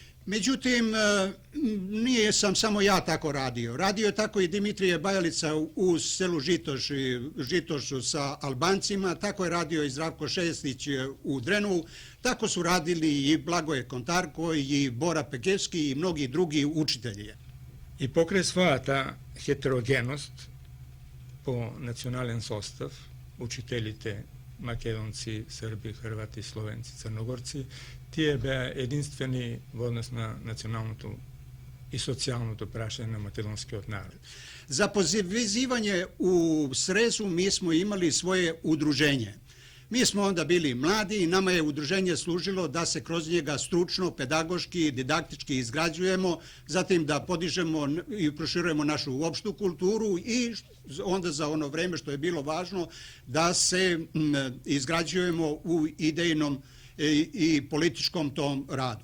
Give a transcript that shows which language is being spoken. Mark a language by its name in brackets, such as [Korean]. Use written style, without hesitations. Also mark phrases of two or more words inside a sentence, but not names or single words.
[Serbian] Međutim, nije sam samo ja tako radio. Radio je tako i Dimitrije Bajalica u selu Žitošu sa Albancima, tako je radio i Zdravko Šestić u Drenu, tako su radili i Blagoje Kontarko i Bora Pekevski i mnogi drugi učitelji. [Macedonian] И покрај својата хетерогеност по национален состав, учителите македонци, срби, хрвати, словенци, црногорци, тие беа единствени во однос на националното и социјалното прашање на македонскиот народ. [Serbian] Za pozivanje u Srezu mi smo imali svoje udruženje. Mi smo onda bili mladi i nama je udruženje služilo da se kroz njega stručno, pedagoški, didaktički izgrađujemo, zatim da podižemo i proširujemo našu opštu kulturu i onda za ono vreme što je bilo važno da se izgrađujemo u idejnom i političkom tom radu.